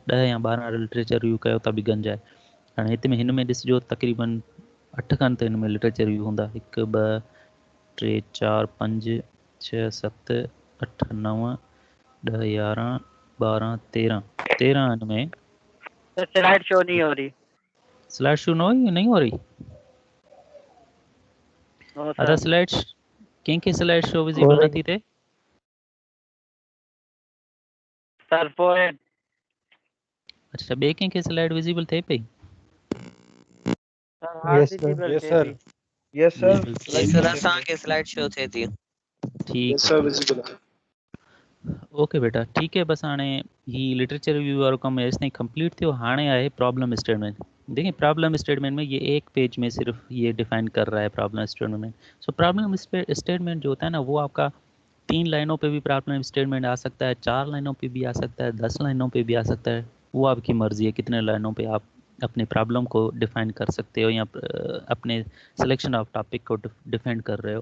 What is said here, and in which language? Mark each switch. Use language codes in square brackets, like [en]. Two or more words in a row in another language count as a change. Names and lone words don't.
[sd] 10 या 12 [en] literature review [sd] कयो त बि गंज आहे। हाणे हिन में ॾिसिजो तक़रीबन 8 खनि त हिन में [en] literature review [sd] हूंदा, 1 2 3 4 5 6 7 8 9 10 11 12 13 इनमें [en] slide show [ur] نہیں ہو رہی. [en] slide show [ur] نہیں ہو رہی. [sd] अदा स्लाइड्स कंहिंखे [en] slide show visible [sd] नथी थिए? सर पोइ अच्छा, ॿिए कंहिंखे [en] slide visible [sd] थिए पई? [en] yes sir, yes sir, [sd] जी सर, असांखे [en] slide show [sd] थिए थी। [ur] ٹھیک ہے، اوکے بیٹا، ٹھیک ہے. [sd] बस हाणे ही [en] literature review [sd] वारो कम एस ताईं कंप्लीट थियो। हाणे आहे [en] problem statement. [ur] دیکھیے [en] problem statement [ur] میں یہ ایک پیج میں صرف یہ ڈیفائن کر رہا ہے [en] problem statement. [ur] سو [en] problem statement [ur] جو ہوتا ہے نا، وہ آپ کا 3 لائنوں پہ بھی [en] problem statement [ur] آ سکتا ہے، 4 لائنوں پہ بھی آ سکتا ہے، 10 لائنوں پہ بھی آ سکتا ہے. وہ آپ کی مرضی ہے کتنے لائنوں پہ آپ اپنے پرابلم کو ڈیفائن کر سکتے ہو یا اپنے [en] selection of topic [ur] کو ڈیفائن کر رہے ہو.